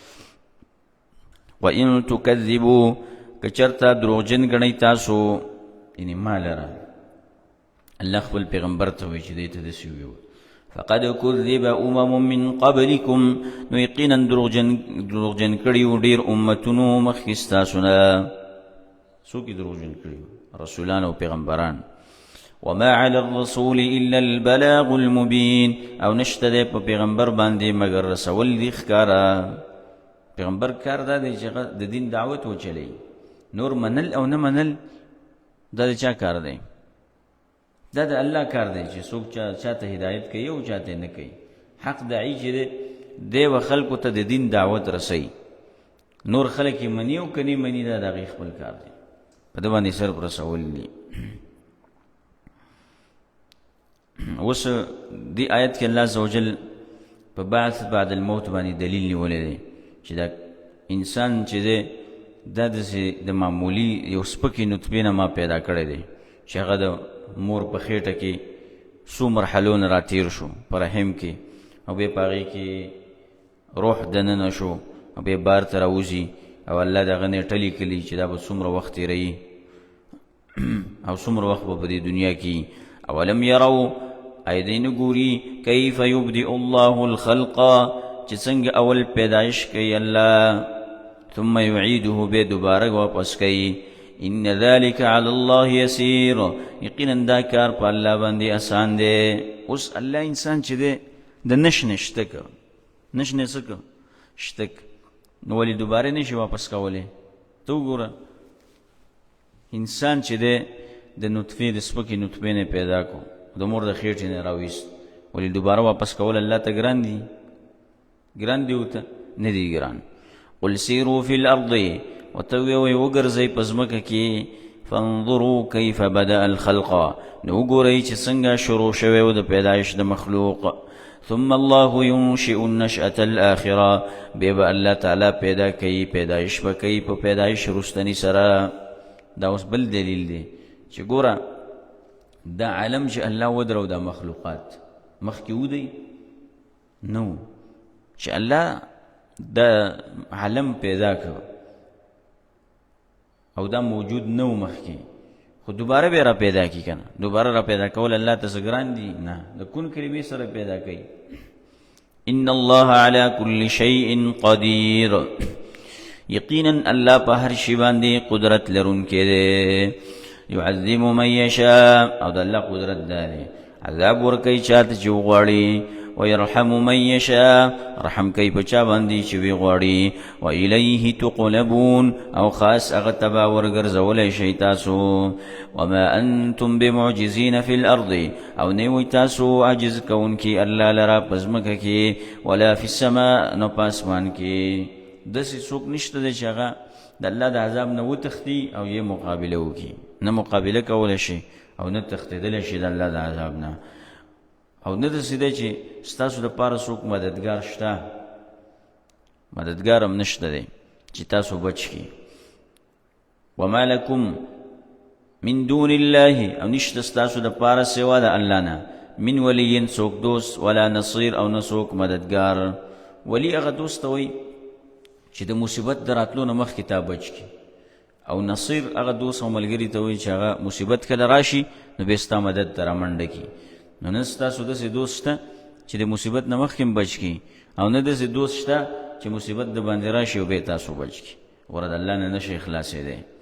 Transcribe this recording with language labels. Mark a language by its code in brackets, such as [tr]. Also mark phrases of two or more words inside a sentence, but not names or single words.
[ar] وان تکذبوا، [ps] که چېرته دروغجن ګڼئ تاسو، یعنې ما لره، الله خپل پیغمبر ته وایي چې دې ته داسې وویل، [ar] فقد کذب من قبلکم، [ps] نو یقینا دروغجن کړي وو ډېر امتونو مخکې ستاسو نه. څوک یې دروغجن کړي وو؟ رسولان او پیغمبران. [ar] وما على الرسول الا البلاغ المبين، [ps] او نشته دی په پیغمبر باندې مگر رسول دی ښکاره. پیغمبر کار دا دی چې د دین دعوت وچلی، نور منل او نه منل دا د چا کار دی؟ دا د الله کار دی چې څوک چاته هدایت کوي او چاته نه کوي. حق داعی چې دی و خلکو ته د دین دعوت رسوي، نور خلک یې مني او که نه مني، دا د هغې خپل کار دی، په ده باندې صرف رسول دي. اوس دې آیت کې الله عزوجل په [ar] بعث بعد الموت [ps] باندې دلیل نیولی دی چې دا انسان چې دی دا داسې د معمولي یو سپکې نطفې نه ما پیدا کړی دی چې هغه د مور په خېټه کې څو مرحلو نه راتېر شو په رحم کې، او بیا په هغې کې روح دننه شو، او بیا بار ته راوځي، او الله د هغه نیټه لیکلي چې دا به څومره وخت تېروي او څومره وخت به په دې دنیا کې. [ar] اولم یرو، [ps] ای دی نه ګوري، [ar] کیف یبدئ الله الخلق، [ps] چې څنګه اول پیدایش کوي الله، [ar] ثم یعیده، [ps] بیا دوباره واپس کوي. [ar] ان ذلك على الله يسير، [ps] یقینا دا کار په الله باندې آسان دی. اوس الله انسان چې دی د نشنه شته که نشنه څه که شته، نو ولې دوباره نشي واپس کولی؟ ته وګوره، انسان چې دی د نطفې د سپکې نطفې نه پیدا کو، د مور د خېټې نه راویست، ولې دوباره واپس کول الله ته ګران دي؟ ګران دی ورته؟ نه دی ګران. [ar] قل سیروا فی الارض، [ps] ورته ووایئ وګرځئ په ځمکه کې، [ar] فانظروا کیف بدأ الخلق، [ps] نو وګورئ چې څنګه شروع شوی و د پیدایش د مخلوق. [ar] ثم الله ينشئ النشأة الآخرة، [ps] بیا به الله تعالی پیدا کوي، پیدایش به کوي په پیدایش رستنی سره. دا اوس بل دلیل دی چې ګوره دا عالم چې الله ودرو دا مخلوقات مخکې ودی نو، چې الله دا عالم پیدا کړ او دا موجود نو مخکې، خو دوباره بیا را پیدا کی کنه، دوباره را پیدا کول الله ته ګران دي؟ نه، د کون کلمې سره پیدا کوي. [ar] ان الله على كل شيء قدير، [ps] یقینا الله په هر شی باندې قدرت لرونکی دی. [ar] يعذب من يشاء، [ps] او د الله قدرت دی عذاب ورکوي چاته چې وغواړي. [ar] ويرحم من يشاء [ps] رحم کوي په چا باندې چې وی غواړي [ar] وإلیه تقلبون [ps] او خاص هغه تبا ورګرځولی شئ تاسو [ar] وما انتم بمعجزین فی الارض [ps] او نیوی تاسو عجز کوونکي الله لرا په ځمکه کې [ar] ولا فی السماء [ps] نو په اسمان کې داسې څوک نشته دی چې هغه د الله د عذاب نه وتښتي او یې مقابله وکړي نه مقابله کولی شي او نه تښتېدلی شي د الله د عذاب نه او نه داسې دی چې ستاسو دپاره څوک مددګار شته مددګار هم نشته دی چې تاسو بچ کړي [ar] وما لکم من دون الله [ps] او نشته ستاسو دپاره سوا د الله نه [ar] من ولی [ps] څوک دوست [ar] ولا نصیر [ps] او نه څوک مددګار ولی هغه دوست ته وایي چې د مصیبت د راتلو نه مخکې تا بچ کړي او نصیر هغه دوست او ملګري ته وایي چې هغه مصیبت کله راشي نو بیا ستا مدد ته رامنډه کړي نو نه ستاسو داسې دوست شته چې د مصیبت نه مخکې بچ کړي او نه داسې دوست شته چې مصیبت د باندې راشي او بیا تاسو بچ کړي ورته د الله نه نشي خلاصېدی